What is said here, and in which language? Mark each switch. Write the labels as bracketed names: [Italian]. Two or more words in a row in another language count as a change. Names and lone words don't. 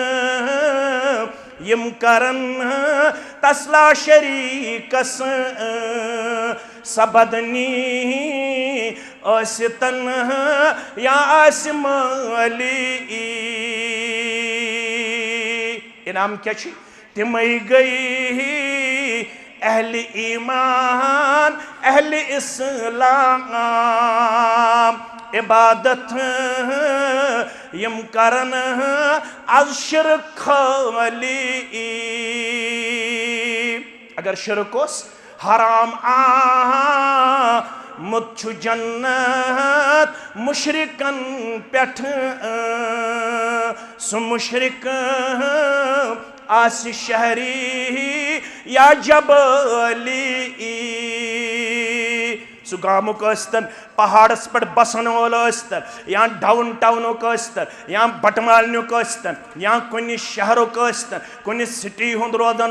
[Kashmiri] یم کرن تس لا شریکس سبدنی ٲسۍتن یا آسہِ مٲلی انعام کیا چھ تمے گئی اہل ایمان اہل اسلام عبادت یم کرن از شرک خالی اگر شرک اس حرام مت چھ جنت مشرکن پیٹھ سو مشرک آسی شہری یا جبلی سو گامک ٲسۍتن پہاڑس پہ بسن وول ٲسۍتن یا ڈاؤن ٹاؤنک ٲسۍتن یا بٹمالنیُک ٲسۍتن یا کُنہِ شہرُک ٲسۍتن کُنہِ سٹی ہُنٛد روزن